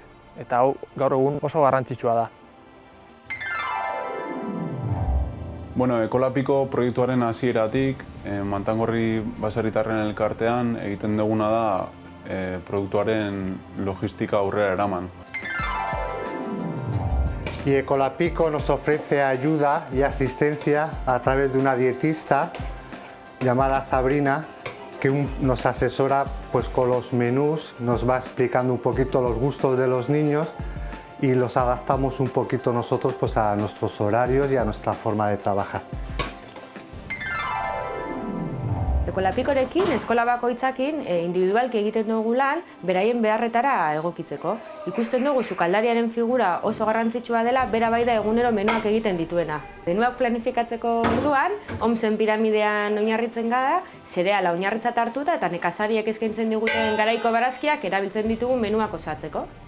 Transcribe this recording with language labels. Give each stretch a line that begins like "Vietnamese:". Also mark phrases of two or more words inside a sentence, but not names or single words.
Basque: Eta hau gaur egun oso garrantzitsua da. Bueno, Ekolapiko proiektuaren hasieratik, Mantangorri baserritarren elkartean egiten duguna da produktuaren logistika aurrera eraman.
Spanish: Y Ecolapico nos ofrece ayuda y asistencia a través de una dietista llamada Sabrina, que nos asesora pues, con los menús, nos va explicando un poquito los gustos de los niños y los adaptamos un poquito nosotros pues, a nuestros horarios y a nuestra forma de trabajar.
Basque: Ekolapikorekin, eskola bakoitzakin individualki egiten dugu lan, beraien beharretara egokitzeko. Ikusten dugu sukaldariaren figura oso garrantzitsua dela, bera bai da egunero menuak egiten dituena. Menuak planifikatzeko orduan, OMS-en piramidean oinarritzen gara, zereala oinarritzat hartuta eta nekazariek eskaintzen diguten garaiko barazkiak erabiltzen ditugu menuak osatzeko.